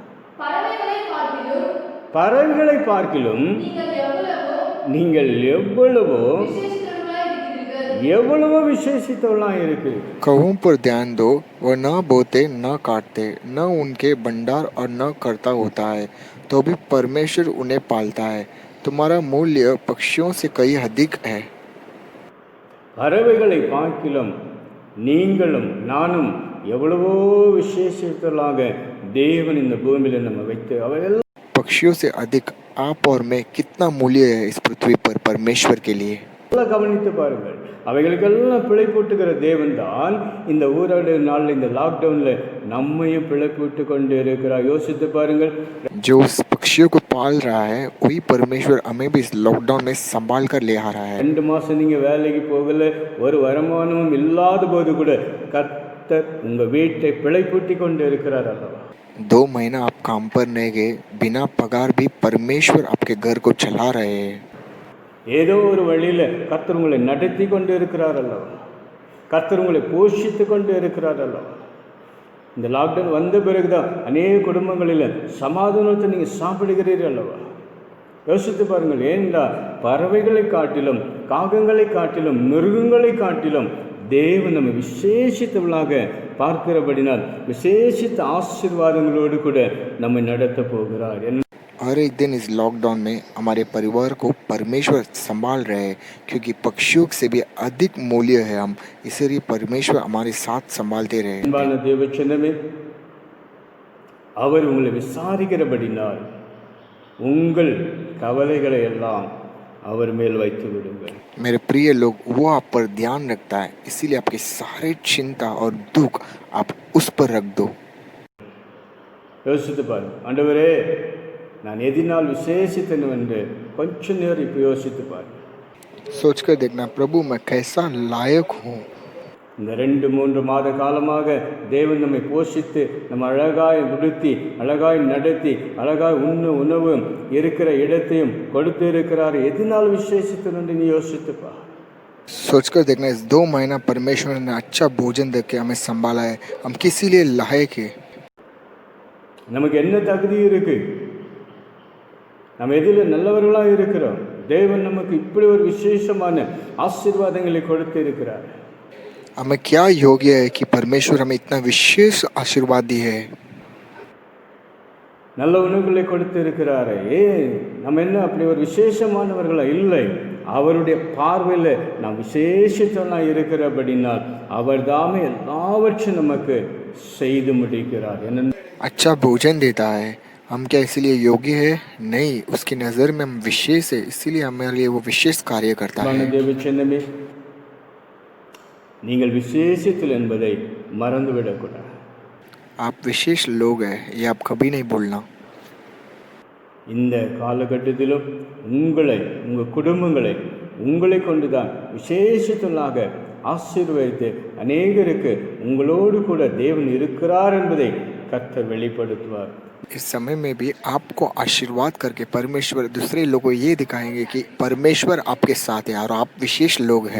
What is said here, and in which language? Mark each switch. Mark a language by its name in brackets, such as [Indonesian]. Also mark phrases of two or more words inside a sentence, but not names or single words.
[Tamil] பறவைகளை பார்க்கிலும் நீங்கள் எவ்வளவோ விசேஷித்தவர்களாக இருக்கு. [Hindi] कौओं पर ध्यान दो, वह न बोते न काटते, न उनके भंडार और न करता होता है, तो भी परमेश्वर उन्हें पालता है. तुम्हारा मूल्य पक्षियों से कई अधिक है. [Tamil] பறவைகளை பார்க்கிலும் நீங்களும் நானும் எவ்வளவோ விசேஷித்தவர்களாக தேவன் இந்த பூமியில் நம்ம வைத்து, அவைகள் [Hindi] पक्षियों से अधिक आप और मैं कितना मूल्य है इस पृथ्वी पर परमेश्वर के लिए. [Tamil] கவனித்து பாருங்கள், அவைகளுக்கெல்லாம் பிழை போட்டுகிற தேவன் தான் இந்த ஊரடங்கு நாளில், இந்த லாக்டவுனில் நம்மையும் பிழை போட்டு கொண்டு இருக்கிறார். யோசித்து பாருங்கள், [Hindi] जो उस पक्षियों को पाल रहा है, वही परमेश्वर हमें भी इस लॉकडाउन में संभाल कर ले आ रहा है. [Tamil] 2 மாதம் நீங்கள் வேலைக்கு போகல, ஒரு வருமானமும் இல்லாத போது கூட கர்த்தர் உங்கள் வீட்டை பிழை பூட்டி கொண்டு இருக்கிறார் அல்லவா? [Hindi] 2 महीना आप काम पर नहीं गए, बिना पगार भी परमेश्वर आपके घर को चला रहे हैं. [Tamil] ஏதோ ஒரு வழியில் கர்த்தர் உங்களை நடத்தி கொண்டு இருக்கிறார் அல்லவா? கர்த்தர் உங்களை போஷித்து கொண்டு இருக்கிறார் அல்லவா? இந்த லாக்டவுன் வந்த பிறகுதான் அநேக குடும்பங்களில் சமாதானத்தை நீங்கள் சாப்பிடுகிறீர்கள் அல்லவா? யோசித்து பாருங்கள். ஏனென்றால் பறவைகளை காட்டிலும், காகங்களை காட்டிலும், மிருகங்களை காட்டிலும் தேவன் நம்ம விசேஷித்தவளாக பார்க்கிறபடினால் விசேஷித்த ஆசீர்வாதங்களோடு கூட நம்மை நடத்த போகிறார். [Hindi] हर एक दिन इस लॉकडाउन में हमारे परिवार को परमेश्वर संभाल रहे हैं, क्योंकि पक्षियों से भी अधिक मूल्य है हम, इसलिए परमेश्वर हमारे साथ संभालते रहे. [Tamil] தேவச்சனமே, அவர் உங்களை விசாரிக்கிறபடினால் உங்கள் கவலைகளை எல்லாம் அவர் மேல் வைத்து விடுங்கள். [Hindi] मेरे प्रिय लोग, वो आप पर ध्यान रखता है, इसीलिए आपके सारे चिंता और दुख आप उस पर रख दो. [Tamil] யோசித்து பாருங்கள், ஆண்டவரே நான் எதினால் விசேஷித்தனும் என்று கொஞ்ச நேரம் இப்போ யோசித்து பாருங்கள். [Hindi] सोचकर देखना प्रभु मैं कैसा लायक हूँ। [Tamil] இந்த 2-3 மாத காலமாக தேவன் நம்மை போஷித்து நம்ம அழகாய் உடுத்தி அழகாய் நடத்தி அழகாய் உணவு இருக்கிற இடத்தையும் கொடுத்து இருக்கிறார். எதனால் விசேஷித்து என்று நீ யோசித்துப்பா. [Hindi] सोचकर देखना इस 2 महीना परमेश्वर ने अच्छा भोजन दे के हमें संभाला है। हम किसी लिए लायक है। [Tamil] நமக்கு என்ன தகுதி இருக்கு? நம்ம எதில் நல்லவர்களாக இருக்கிறோம்? தேவன் நமக்கு இப்படி ஒரு விசேஷமான ஆசீர்வாதங்களை கொடுத்து இருக்கிறார். [Hindi] हमें क्या योग्य है कि परमेश्वर हमें इतना विशेष आशीर्वाद दी है। [Tamil] நல்ல உணவுகளை கொடுத்து இருக்கிறாரு. நம்ம என்ன அப்படி ஒரு விசேஷமானவர்களா? இல்லை. அவருடைய பார்வையில் நாம் விசேஷத்தனாக இருக்கிறபடினால் அவர் தாமே எல்லாவற்றையும் நமக்கு செய்து முடிக்கிறார். என்ன [Hindi] अच्छा भोजन देता है। हम क्या इसलिए योग्य है? नहीं, उसकी नज़र में हम विशेष है, इसीलिए हमारे लिए वो विशेष कार्य करता है। [Tamil] தேவச்சனமே, நீங்கள் விசேஷத்தில் என்பதை மறந்துவிடக்கூடாது. [Hindi] आप विशेष लोग हैं, ये आप कभी नहीं भूलना। [Tamil] இந்த காலகட்டத்திலும் உங்களை உங்கள் குடும்பங்களை உங்களை கொண்டுதான் விசேஷத்தனாக ஆசீர்வதித்து அநேகருக்கு உங்களோடு கூட தேவன் இருக்கிறார் என்பதை கர்த்தர் வெளிப்படுத்துவார். [Hindi] इस समय में भी आपको आशीर्वाद करके परमेश्वर दूसरे लोगों को ये दिखाएंगे कि परमेश्वर आपके साथ है और आप विशेष लोग हैं।